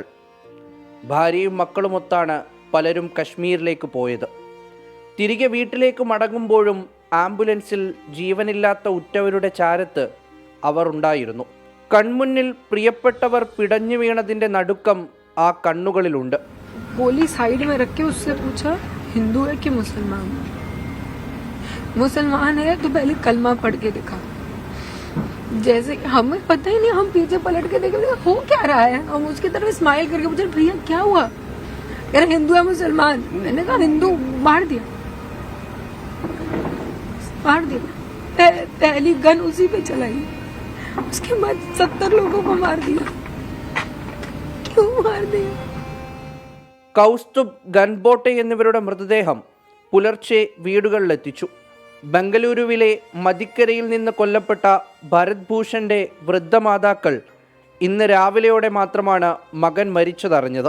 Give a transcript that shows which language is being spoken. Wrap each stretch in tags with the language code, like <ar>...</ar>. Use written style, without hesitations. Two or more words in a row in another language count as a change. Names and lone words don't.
<ml>ഭാര്യയും മക്കളുമൊത്താണ് പലരും കശ്മീരിലേക്ക് പോയത്. തിരികെ വീട്ടിലേക്ക് മടങ്ങുമ്പോഴും ആംബുലൻസിൽ ജീവനില്ലാത്ത ഉറ്റവരുടെ ചാരത്ത് അവർ ഉണ്ടായിരുന്നു. കൺമുന്നിൽ പ്രിയപ്പെട്ടവർ പിടഞ്ഞു വീണതിൻ്റെ നടുക്കം ആ കണ്ണുകളിലുണ്ട്.</ml> <hi>गोली साइड में रख के उससे पूछा हिंदू है कि मुसलमान? मुसलमान है तो पहले कलमा पढ़ के दिखा. जैसे हमें पता ही नहीं, हम पीछे पलट के देखे हो क्या रहा है. हम उसकी तरफ स्माइल करके पूछे भैया क्या हुआ? कह रहे हिंदू है मुसलमान. मैंने कहा हिंदू, मार दिया. पहली गन उसी पे चलाई. उसके बाद 70 लोगों को मार दिया. क्यों मार दिया?</hi> <ml>കൗസ്തുഭ്, ഗൻബോട്ടെ എന്നിവരുടെ മൃതദേഹം പുലർച്ചെ വീടുകളിലെത്തിച്ചു. ബംഗളൂരുവിലെ മദിക്കരയിൽ നിന്ന് കൊല്ലപ്പെട്ട ഭരത് ഭൂഷന്റെ വൃദ്ധമാതാക്കൾ ഇന്ന് രാവിലെയോടെ മാത്രമാണ് മകൻ മരിച്ചതറിഞ്ഞത്.</ml>